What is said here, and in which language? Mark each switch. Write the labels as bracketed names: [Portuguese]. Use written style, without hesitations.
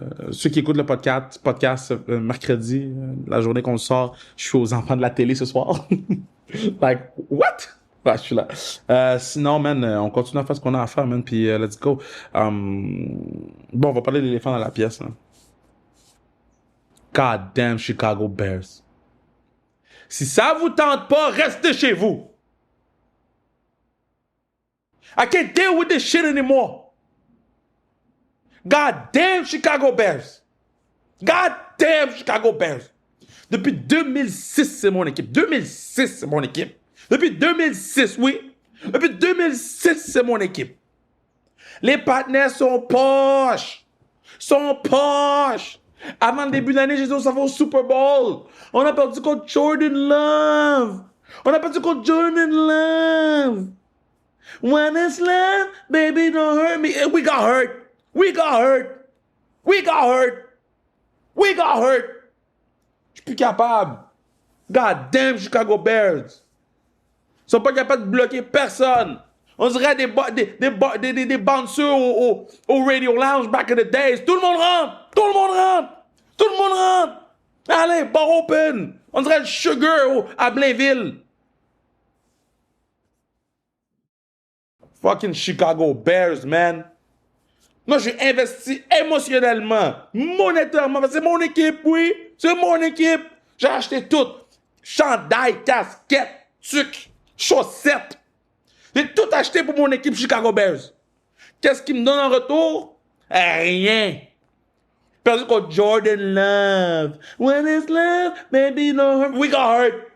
[French] Ceux qui écoutent le podcast mercredi, la journée qu'on le sort, je suis aux enfants de la télé ce soir. [English] Like, what? [French] Ouais, je suis là. Sinon, man, on continue à faire ce qu'on a à faire, man, puis [English] let's go. [French] Bon, on va parler de l'éléphant dans la pièce, là. [English] God damn Chicago Bears. [French] Si ça vous tente pas, restez chez vous. [English] I can't deal with this shit anymore. God damn Chicago Bears. God damn Chicago Bears. [French] Depuis 2006, c'est mon équipe. 2006, c'est mon équipe. Depuis 2006, oui. Depuis 2006, c'est mon équipe. Les partenaires sont poches. Sont poches. Avant le début de l'année, j'ai dit, on s'en va au Super Bowl. On a perdu contre Jordan Love. On a perdu contre Jordan Love. [English] When it's love, baby, don't hurt me. And we got hurt. We got hurt. We got hurt. We got hurt. [French] Je suis plus capable. [English] God damn Chicago Bears. [French] Ils sont pas capables de bloquer personne. On dirait des bouncers au Radio Lounge [English] back in the days. [French] Tout le monde rentre. Tout le monde rentre. Tout le monde rentre. Allez, [English] bar open. [French] On dirait le Sugar à Blainville. [English] Fucking Chicago Bears, man. [French] Moi, je suis investi émotionnellement, monétairement. C'est mon équipe, oui. C'est mon équipe. J'ai acheté tout. Chandail, casquette, sucre, chaussettes. J'ai tout acheté pour mon équipe Chicago Bears. Qu'est-ce qu'ils me donnent en retour? Rien. Perdu contre Jordan Love. [English] When it's love, baby, no hurt. We got hurt.